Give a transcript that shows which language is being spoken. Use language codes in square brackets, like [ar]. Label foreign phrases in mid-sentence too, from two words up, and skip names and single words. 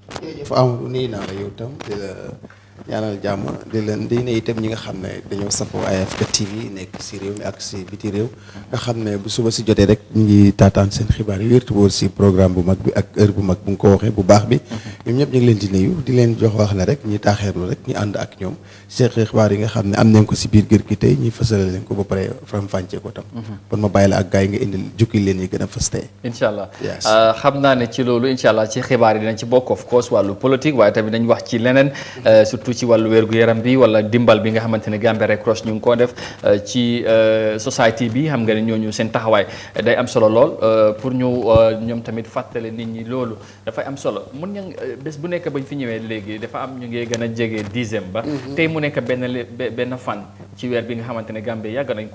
[wo] jërëjëf Amadou nii naa la yow tam di la ñaanal jàmm di ne itam ñi nga xam ne dañoo safoo Eyeafrica TV nekk si réew mi ak si biti réew nga xam ne bu suba si jotee rek ñu ngi taataan seen xibaar yi wértu wóor si programme bu mag bi ak heure bu mag bu nga ko waxee bu baax bi ñoom ñëpp ñu ngi leen di nuyu di leen jox wax ne rek ñi taaxeerlu rek ñu ànd ak ñoom seen xibaar yi nga xam ne am nañ ko si biir kër gi tey ñuy fësale leen ko ba pare faram-fàccee ko tam kon ma bàyyi la ak gars yi nga indil jukki leen yi gën a fës tey [ar] incha allah [wo] xam naa ne ci loolu [ar] incha allah [wo] ci xibaar yi dinañ ci bokk [en] of course [wo] wàllu politique waaye tamit dañ wax ci leneen surtout ci wàllu wér-gu-yaram bi wala dimbal bi nga xamante ne Gambia Red Cross ñu ngi koo def ci society bi xam nga ne ñooñu seen taxawaay day am solo lool pour ñu ñoom tamit fàttale nit ñi loolu dafay am solo mun ña bés bu nekk bañ fi ñëwee léegi dafa am ñu ngi gën a jege dixième ba tey mu nekk benn fan ci weer bi nga xamante ne Gambia yàgg